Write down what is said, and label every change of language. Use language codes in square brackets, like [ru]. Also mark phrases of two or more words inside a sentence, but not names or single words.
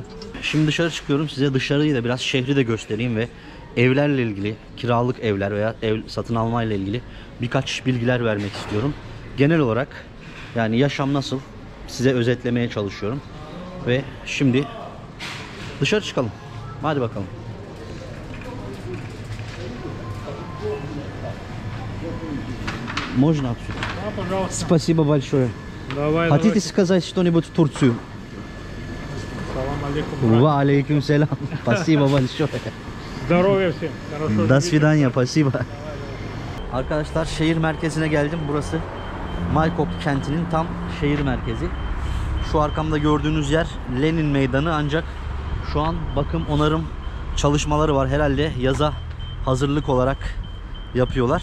[tr] Şimdi dışarı çıkıyorum. Size dışarıyı da biraz, şehri de göstereyim ve evlerle ilgili, kiralık evler veya ev satın almayla ilgili birkaç bilgiler vermek istiyorum. Genel olarak yani yaşam nasıl size özetlemeye çalışıyorum. Ve şimdi dışarı çıkalım. Hadi bakalım. [ru] Можно отсюда? Да, пожалуйста. Спасибо большое. Давай, Хотите сказать что-нибудь в Турцию? [ar] سلام عليكم. وعليكم السلام. [ru] Спасибо большое. Здоровья всем. Хорошо. До свидания. Спасибо. [tr] Arkadaşlar şehir merkezine geldim. Burası Maykop kentinin tam şehir merkezi. Şu arkamda gördüğünüz yer Lenin Meydanı, ancak şu an bakım onarım çalışmaları var. Herhalde yaza hazırlık olarak yapıyorlar.